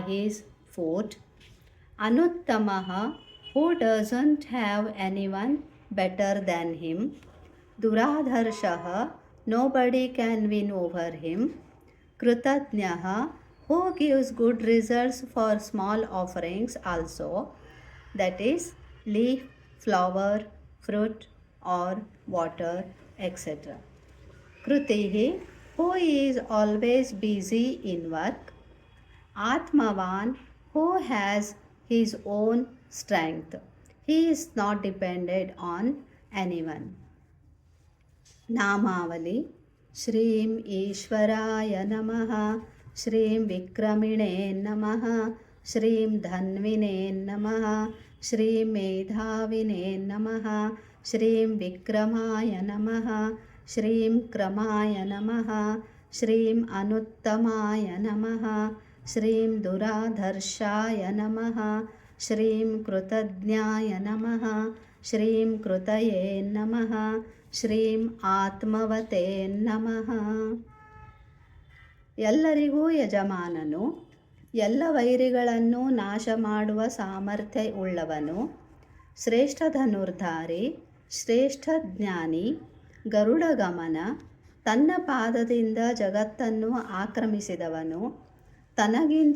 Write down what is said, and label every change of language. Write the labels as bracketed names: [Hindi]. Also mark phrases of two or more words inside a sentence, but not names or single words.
[English] his foot, Anuttamaha, who doesn't have anyone better than him, Duradharshaha, nobody can win over him, Krutadnyaha, who gives good results for small offerings also, that is, leaf, flower, fruit, or water, etc. Krutihi, who is always busy in work, Atmavan, who has his own strength. He is not dependent on anyone. [Sanskrit] नामावली श्रीं ईश्वराय नमः श्रीं विक्रमिणे नमः श्रीं धन्विने नमः श्रीं मेधाविने नमः श्रीं विक्रमाय नमः श्रीं क्रमाय नमः श्रीं अनुत्तमाय नमः श्रीं दुराधर्षाय नमः श्रीं कृतज्ञाय नमः श्रीं कृतये नमः ಶ್ರೀಂ ಆತ್ಮವತೆ ನಮಃ. [Kannada] ಎಲ್ಲರಿಗೂ ಯಜಮಾನನು, ಎಲ್ಲ ವೈರಿಗಳನ್ನು ನಾಶ ಮಾಡುವ ಸಾಮರ್ಥ್ಯ ಉಳ್ಳವನು, ಶ್ರೇಷ್ಠ ಧನುರ್ಧಾರಿ, ಶ್ರೇಷ್ಠ ಜ್ಞಾನಿ, ಗರುಡಗಮನ, ತನ್ನ ಪಾದದಿಂದ ಜಗತ್ತನ್ನು ಆಕ್ರಮಿಸಿದವನು, ತನಗಿಂತ